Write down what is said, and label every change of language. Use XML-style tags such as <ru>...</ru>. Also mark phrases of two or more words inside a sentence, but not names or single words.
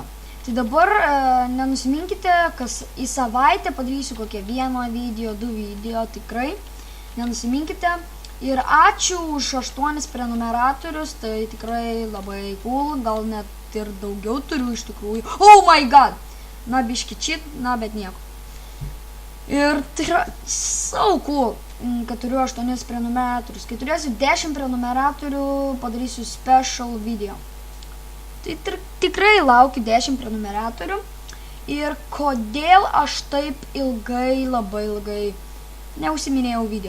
<lt>Tai dabar nenusiminkite, kas į savaitę padarysiu kokią 1 video, 2 video, tikrai. Nenusiminkite. Ir ačiū už 8 prenumeratorius, tai tikrai labai cool, gal net ir daugiau turiu iš tikrųjų.</lt> <en>Oh my god!</en> <lt>Biški cheat, bet nieko. Ir tai yra</lt> <en>so cool,</en> <lt>kad turiu 8 prenumeratorius. Kai turėsiu 10 prenumeratorių, padarysiu</lt> <en>special video.</en> <lt>Tai tikrai laukiu 10 prenumeratorių. Ir kodėl aš taip labai ilgai neužsiminėjau video.</lt>